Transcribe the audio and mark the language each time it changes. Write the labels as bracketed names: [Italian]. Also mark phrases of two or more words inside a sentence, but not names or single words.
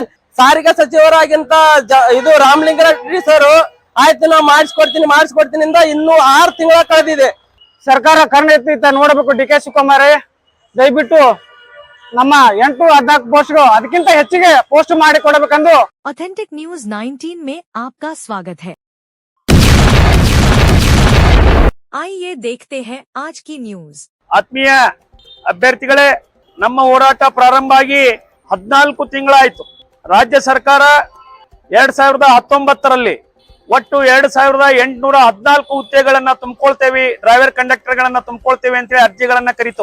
[Kannada] ಸಾರಿಗೆ ಸಚಿವರಾಗಿಂತ ಇದು ರಾಮಲಿಂಗಾರೆಡ್ಡಿ ಸರ್ ಆಯ್ತು ನಾ ಮಾಡಿಸ್ಕೊಡ್ತೀನಿ ಇಂದ ಇನ್ನೂ 6 ತಿಂಗಳ ಕಳೆದಿದೆ. ಸರ್ಕಾರ ಕರ್ಣ ಎತ್ತಿ ನೋಡಬೇಕು. ಡಿ ಕೆ ಶಿವಕುಮಾರ್ ದಯವಿಟ್ಟು ನಮ್ಮ 814 ಪೋಸ್ಟ್ಗಳು ಅದಕ್ಕಿಂತ ಹೆಚ್ಚಿಗೆ ಪೋಸ್ಟ್ ಮಾಡಿ ಕೊಡಬೇಕೆಂದು [Hindi] ऑथेंटिक न्यूज 19 में आपका स्वागत है। आइए देखते हैं आज की न्यूज। [Kannada] ಆತ್ಮೀಯ ಅಭ್ಯರ್ಥಿಗಳೇ, ನಮ್ಮ ಹೋರಾಟ ಪ್ರಾರಂಭ ಆಗಿ 14 ತಿಂಗಳಾಯ್ತು. ರಾಜ್ಯ ಸರ್ಕಾರ 2019ರಲ್ಲಿ ಒಟ್ಟು 2814 ಹುದ್ದೆಗಳನ್ನ ತುಂಬಿಕೊಳ್ತೇವೆ, ಡ್ರೈವರ್ ಕಂಡಕ್ಟರ್ ಗಳನ್ನ ತುಂಬಿಕೊಳ್ತೇವೆ ಅಂತೇಳಿ ಅರ್ಜಿಗಳನ್ನ ಕರೀತು.